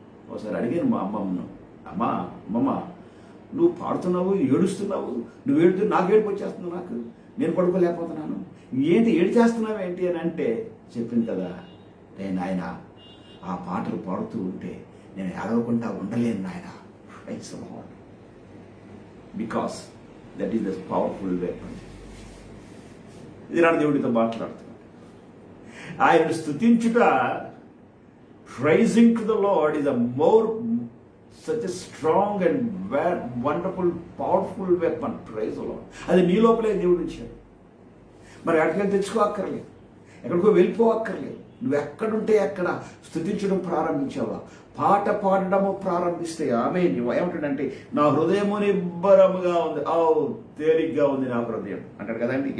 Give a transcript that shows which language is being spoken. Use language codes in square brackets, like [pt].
[te] ఒకసారి అడిగాను మా అమ్మమ్మను, అమ్మమ్మ నువ్వు పాడుతున్నావు, ఏడుస్తున్నావు, నువ్వు ఏడుతూ నాకు ఏడుపు వచ్చేస్తున్నావు, నాకు నేను పడుకోలేకపోతున్నాను, ఏంటి ఏడు చేస్తున్నావు ఏంటి అని అంటే చెప్పింది కదా, నేను ఆయన ఆ పాటలు పాడుతూ ఉంటే నేను ఏడవకుండా ఉండలేను నాయన. [en] Praise the Lord. Because that is the powerful weapon. [te] ఇది నా దేవుడితో మాట్లాడుతున్నాడు. ఆయన స్తుతించుట, [en] praising to the Lord is a more such a strong and wonderful, powerful weapon. Praise the Lord. [te] అది నీ లోపలే దేవుడు ఇచ్చాడు. మరి అక్కడికి తెచ్చుకోక్కర్లేదు, ఎక్కడికో వెళ్ళిపోక్కర్లేదు. నువ్వు ఎక్కడుంటే ఎక్కడ స్తుతించడం ప్రారంభించావా, పాట పాడడము ప్రారంభిస్తే ఆమె ఏమంటాడంటే నా హృదయము నిబ్బరముగా ఉంది, తేలిగ్గా ఉంది నా హృదయం అంటాడు కదండి.